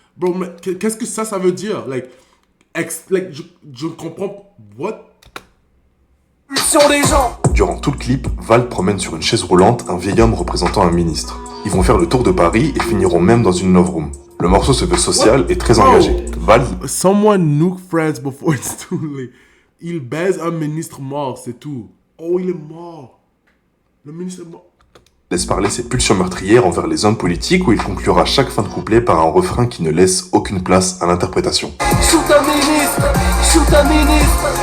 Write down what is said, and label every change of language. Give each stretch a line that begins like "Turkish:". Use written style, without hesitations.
French: Bro, mais qu'est-ce que ça veut dire? Je comprends.
English: What?
French: Pulsion des gens. Durant tout le clip, Vald promène sur une chaise roulante un vieil homme représentant un ministre. Ils vont faire le tour de Paris et finiront même dans une love room. Le morceau se veut social et très engagé. Vald
English: Someone nuke France before it's too late.
French: Il baise un ministre mort, c'est tout. Oh, il est mort. Le ministre est mort. laisse parler ses pulsions meurtrières envers les hommes politiques où il conclura chaque fin de couplet par un refrain qui ne laisse aucune place à l'interprétation. Shoot un ministre, shoot un ministre.